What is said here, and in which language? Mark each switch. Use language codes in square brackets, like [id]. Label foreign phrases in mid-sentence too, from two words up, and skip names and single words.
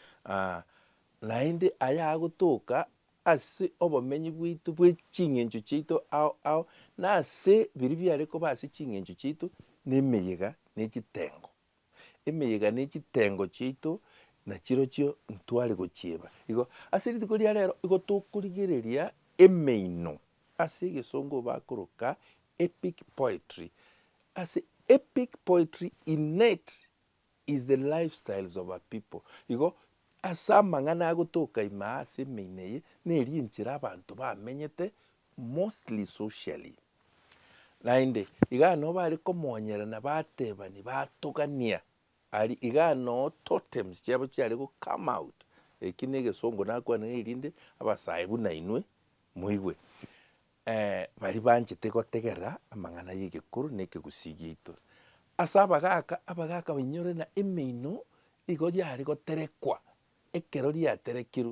[guz] Naende aya agotoka ase obomenyi bwaito bwa ching'encho chiaito ao na ase biria biare koba ase ching'encho chiaito na emeyega na echitengo. Emeyega na echitengo chiaito nachirochio ntware gochieba igo ase rituko ria rero igo tokorigereria emeino ase egesongo bakoroka [en] epic poetry. Ase epic poetry innate is the lifestyles of our people. [guz] Igo ase amang'ana agotoka ima ase emeino eye neri enchera abanto bamenyete mostly socially. Naende iga no bare komonyerana batebani batogania ari iga no totems chiabo chiare go [en] come out. [guz] Eki na egesongo nakwana erinde abasae buna inwe moigwe bari banchete gotegerera amang'ana ya egekoro na ekegusii giaito. Ase abagaka bainyore na emeino igo riare goterekwa ekero riaterekirwe.